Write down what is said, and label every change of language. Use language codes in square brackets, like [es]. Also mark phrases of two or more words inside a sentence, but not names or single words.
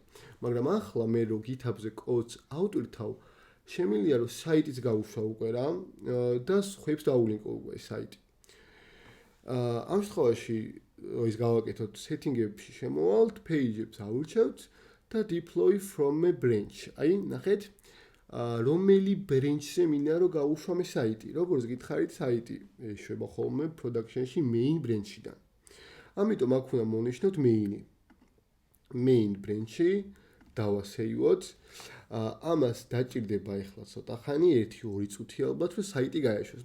[ka] მაგრამ ახლა მე რო GitHub-ზე კოდს ავტვირთავ, შემიძლია რომ საიტიც გავუშვა უკვე რა და სხვებს დაულინკო უკვე საიტი. ამ შემთხვევაში ის გავაკეთოთ, setting-ებში შემოვალთ, page-ებს ავირჩევთ და [en] deploy from a branch. [ka] აი, ნახეთ, რომელი branch-ზე მინდა რომ გავუშვა მე საიტი. როგორც გითხარით, საიტი ეშვება ხოლმე production-ში [en] main branch- [ka] დან. ამიტომ აქ უნდა მოვნიშნოთ [en] main branch- [ka] ი დავასეივოთ. ამას დაჭირდება ახლა ცოტა ხანი 1-2 წუთი ალბათ რომ საიტი გაეშვას.